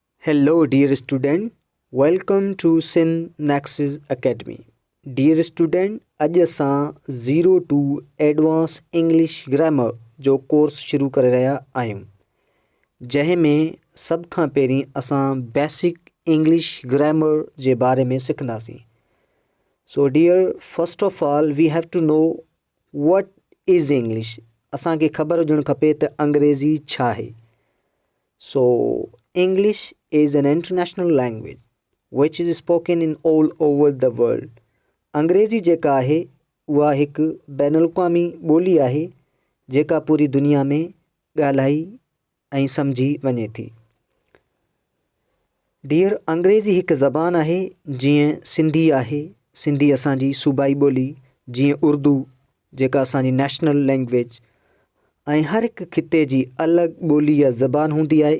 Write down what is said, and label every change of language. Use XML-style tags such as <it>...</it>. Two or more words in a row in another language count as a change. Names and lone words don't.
<en>Hello, dear student. Welcome to Syntaxis Academy. Dear student,</en> <sd>अॼु असां 0 to Advanced English Grammar जो कोर्स शुरू करे रहिया आहियूं, जंहिं में सभ खां पहिरीं असां</sd> <en>basic English grammar</en> <sd>जे बारे में सिखंदासीं.</sd> <en>So dear, first of all, we have to know what is English.</en> <sd>असांखे ख़बर हुजणु खपे त अंग्रेज़ी छा आहे.</sd> <en>So English is an international language which is spoken in all over the world.</en> <sd>अंग्रेज़ी जेका आहे उहा हिकु बैनुल अक़वामी ॿोली आहे जेका पूरी दुनिया में ॻाल्हाई ऐं सम्झी वञे थी. डियर, अंग्रेज़ी हिकु ज़बान आहे जीअं सिंधी आहे, सिंधी असांजी सूबाई ॿोली, जीअं उर्दू जेका असांजी</sd> <en>national language,</en> <sd>ऐं हर हिकु खिते जी अलॻि ॿोली या ज़बान हूंदी आहे.</sd>